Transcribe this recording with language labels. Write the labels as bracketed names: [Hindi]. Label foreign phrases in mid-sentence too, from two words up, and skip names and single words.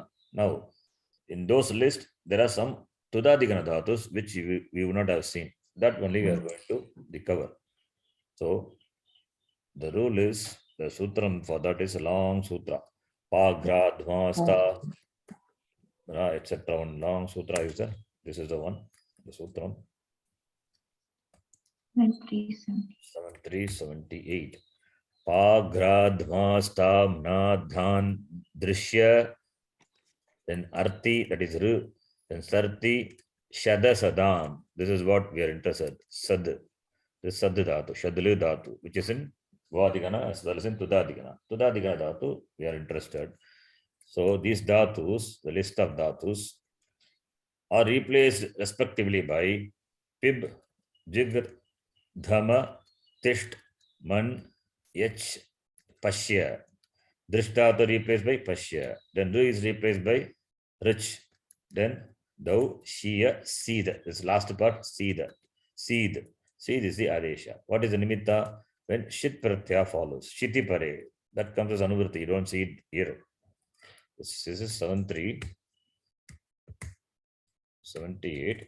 [English] Now, in those lists, there are some [Sanskrit] Tudadigana dhatus [English] which we would not have seen. That only we are going to recover. So the rule is, the sutram for that is a long sutra. [Sanskrit] Pa, gra, dhva, sta, etc. [English] One long sutra is there. This is the one, the sutram. 7378. [Sanskrit] Pa, gra, dhva, sta, na, dhan, drishya, then arti, that is ru, then sarti, shada, sadam. [English] This is what we are interested. [Sanskrit] Sad, this sad dhatu, shadlu dhatu, [English] which is in Vadigana as well as in Tudadigana. [Sanskrit] Tudadigana dhatu, [English] we are interested. So these dhatus, the list of dhatus, are replaced respectively by [Sanskrit] pib, jig, dhama, tisht, man, yach, pashya. [English] Drishtata replaced by pashya. Then ru is replaced by rich. Then [Sanskrit] dau, shia, [English] seed. This last part, seed. Seed. Seed is the adesha. What is the nimitta? When [Sanskrit] shit pratyaya [English] follows. [Sanskrit] Shiti pare. [English] That comes as anuvritti. You don't see it here. This is 78.